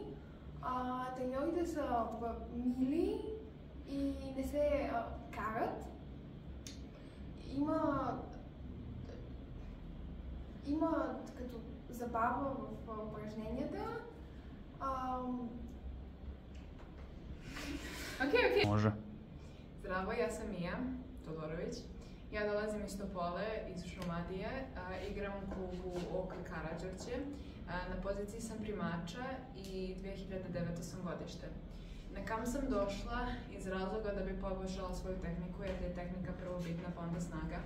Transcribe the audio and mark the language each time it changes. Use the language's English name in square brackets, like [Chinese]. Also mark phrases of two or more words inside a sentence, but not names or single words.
[Bulgarian] Треньорите са мили и не се карат. Има като забава в упражненията. Окей. Може. [Serbian] Zdravo, ja sam Mija Todorović. Ja dolazim iz Topole, iz Šumadije. Igram u klubu OK Karađorđe. Na poziciji sam primača i 2009. sam godište. Na kam sam došla iz razloga da bi poboljšala svoju tehniku, jer je tehnika prvo bitna, pa onda snaga.